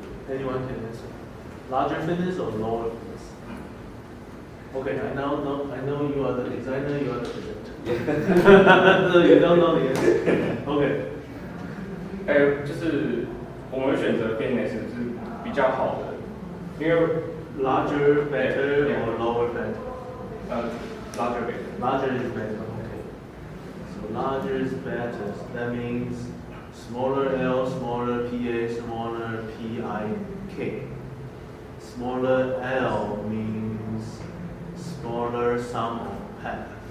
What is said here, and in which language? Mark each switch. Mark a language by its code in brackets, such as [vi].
[en] Anyone can answer. Larger fitness or lower fitness? Okay, I know you are the designer, you are the presenter. So you don't know the answer. Okay. [zh] 就是我们会选择 fitness 是比较好的，因为 [en] larger better or lower better? larger better. Larger is better. Okay. So larger is better. That means smaller L, smaller PA, smaller PIK. Smaller L means smaller sum of path.